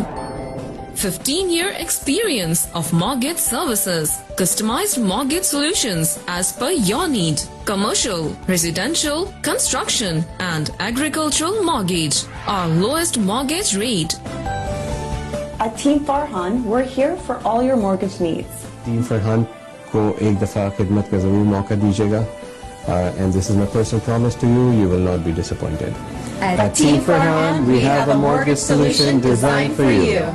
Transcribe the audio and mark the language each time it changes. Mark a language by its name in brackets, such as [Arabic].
[English] 15-year experience of mortgage services. Customized mortgage solutions as per your need. Commercial, residential, construction and agricultural mortgage. Our lowest mortgage rate. At Team Farhan, we're here for all your mortgage needs. [Hindi] Team Farhan को एक दफा खिदमत का जरूर मौका दीजिएगा. [English] And this is my personal promise to you, you will not be disappointed. At Team Farhan, we have a mortgage solution designed for you.